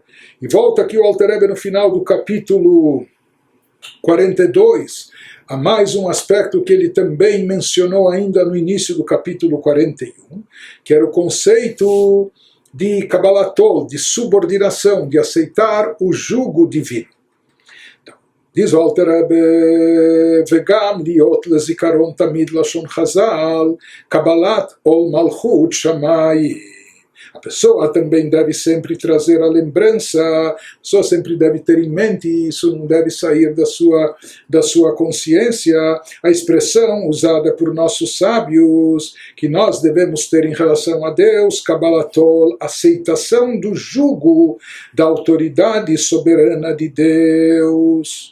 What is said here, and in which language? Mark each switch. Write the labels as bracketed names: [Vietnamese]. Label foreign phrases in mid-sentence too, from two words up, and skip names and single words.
[Portuguese] E volta aqui o Alter Rebbe no final do capítulo 42, há mais um aspecto que ele também mencionou ainda no início do capítulo 41, que era o conceito de Kabbalatol, de subordinação, de aceitar o jugo divino. Diz o Alter Rebbe, [Hebrew] וגם להיות לזכרון תמיד לשון חז"ל, קבלת עול מלכות שמים. [Portuguese] A pessoa também deve sempre trazer a lembrança, a pessoa sempre deve ter em mente, isso não deve sair da sua consciência, a expressão usada por nossos sábios, que nós devemos ter em relação a Deus, Kabbalatol, aceitação do jugo da autoridade soberana de Deus.